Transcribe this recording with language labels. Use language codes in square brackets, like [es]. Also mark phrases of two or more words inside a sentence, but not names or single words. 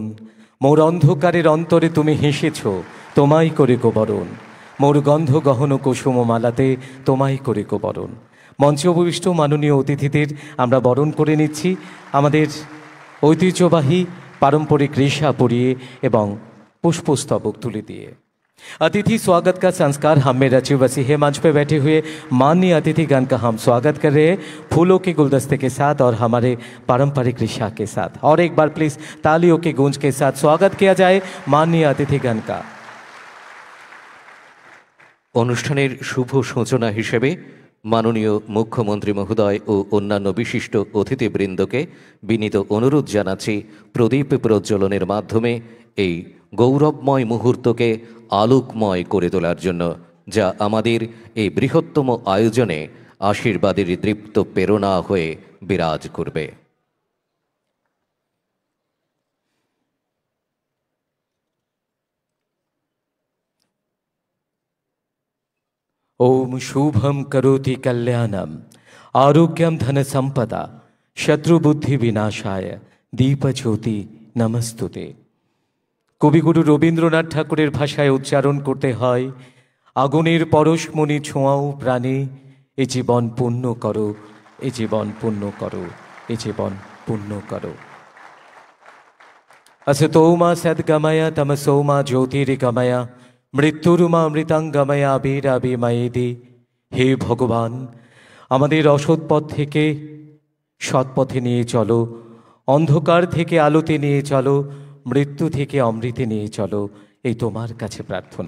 [bn] মোর অন্ধকারের অন্তরে তুমি হেসেছ, তোমায় করে গো বরণ। মোর গন্ধ গহন কুসুম মালাতে তোমায় করে গো বরণ। মঞ্চে উপবিষ্ট মাননীয় অতিথিদের আমরা বরণ করে নিচ্ছি আমাদের ঐতিহ্যবাহী পারম্পরিক রিসা পরিয়ে এবং পুষ্পস্তবক তুলে দিয়ে। [hi] अतिथि स्वागत का संस्कार हम में रचे बसी है। मंच पे बैठे हुए माननीय अतिथिगण का हम स्वागत कर रहे हैं फूलों के गुलदस्ते के साथ और हमारे पारंपरिक ऋषा के साथ। और एक बार प्लीज तालियों के गूंज के साथ स्वागत किया जाए माननीय अतिथिगण का। [bn] অনুষ্ঠানের শুভ সূচনা হিসেবে মাননীয় মুখ্যমন্ত্রী মহোদয় ও অন্যান্য বিশিষ্ট অতিথিবৃন্দকে বিনীত অনুরোধ জানাচ্ছি প্রদীপ প্রজ্বলনের মাধ্যমে এই গৌরবময় মুহূর্তকে আলোকময় করে তোলার জন্য, যা আমাদের এই বৃহত্তম আয়োজনে আশীর্বাদের দীপ্ত প্রেরণা হয়ে বিরাজ করবে। [sa] ओम शुभम करोति कल्याणम आरोग्यम धन संपदा शत्रुबुद्धि विनाशाय दीप ज्योति नमस्तुते। [bn] কবিগুরু রবীন্দ্রনাথ ঠাকুরের ভাষায় উচ্চারণ করতে হয়, আগুনের পরশমণি ছোঁয়াও প্রাণে, এ জীবন পুণ্য করো, এ জীবন পুণ্য করো, এ জীবন পুণ্য করো। [sa] असतोमा सद्गमय तमसोमा ज्योतिर्गमय মৃত্যুরুমা অমৃতাঙ্গময় আবিরাবিময়েদি। [bn] হে ভগবান, আমাদের অসৎ পথ থেকে সৎপথে নিয়ে চলো, অন্ধকার থেকে আলোতে নিয়ে চলো, মৃত্যু থেকে অমৃতে নিয়ে চলো, এই তোমার কাছে প্রার্থনা।